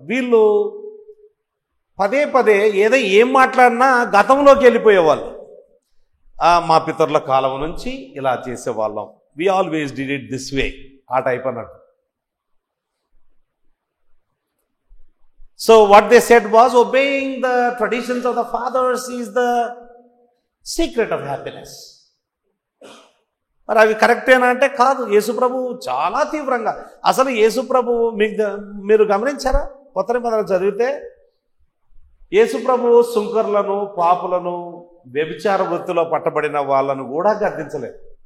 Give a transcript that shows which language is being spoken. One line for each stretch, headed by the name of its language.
Telugu: వీళ్ళు పదే ఏం మాట్లాడినా గతంలోకి వెళ్ళిపోయేవాళ్ళు. మా పితరుల కాలం నుంచి ఇలా చేసేవాళ్ళం,
English: we always did it this way,
Telugu: ఆ టైప్ అన్నట్టు.
English: So what they said was obeying the traditions of the fathers is the secret of happiness.
Telugu: మరి అవి కరెక్టేనా అంటే కాదు. యేసుప్రభు చాలా తీవ్రంగా, అసలు యేసుప్రభు మీరు గమనించారా? కొత్త నిబంధన చదివితే యేసుప్రభు సుంకర్లను, పాపులను, వ్యభిచార వృత్తిలో పట్టబడిన వాళ్ళను కూడా గద్దించలేదు.